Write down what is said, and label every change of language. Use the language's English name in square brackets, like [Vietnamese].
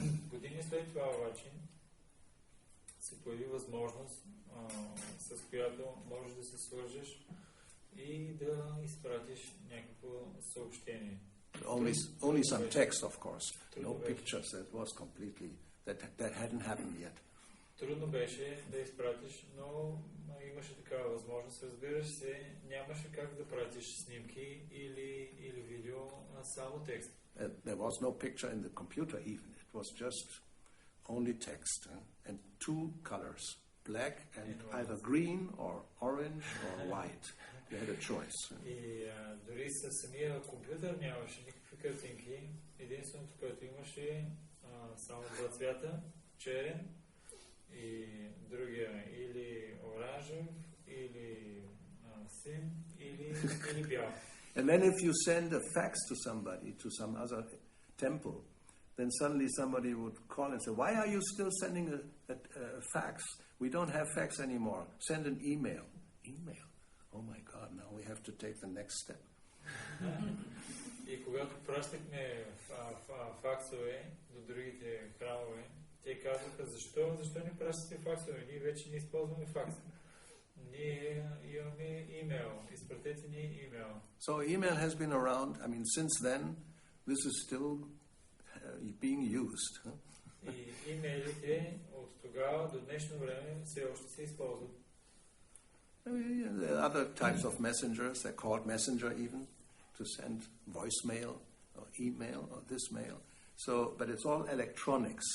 [Bulgarian] Години след това обаче се появи възможност, с която можеш да се свържеш и да изпратиш някакво съобщение. [English] Only some text, of course. No pictures. That was completely that hadn't happened yet. [Bulgarian] Трудно беше да изпратиш, но имаше такава възможност. Разбираш се, нямаше как да пратиш снимки или видео, а само текст. [English] There was no picture in the computer even. It was just only text and two colors, black and either green or orange or white. You had a choice. [Bulgarian] И дори със самия компютър нямаше никакви картинки. Единственото, което имаше, само два цвята, черен и другия или оранжев, или син, или бял. [English] And then if you send a fax to somebody, to some other temple, then suddenly somebody would call and say, why are you still sending a fax? We don't have fax anymore. Send an email. Email? Oh my God, now we have to take the next step. [Bulgarian] И когато пращахме факсове до другите храмове, те казваха, защо не пращате факсове? Ние вече не използваме факс. Ние имаме имейл. Изпратете ни имейл. [English] So email has been around. I mean, since then, this is still being used. [Bulgarian] И имейлите от тогава до днешно време все още се използват. [English] There are other types of messengers. They're called messenger even, to send voicemail or email or this mail. So, but it's all electronics.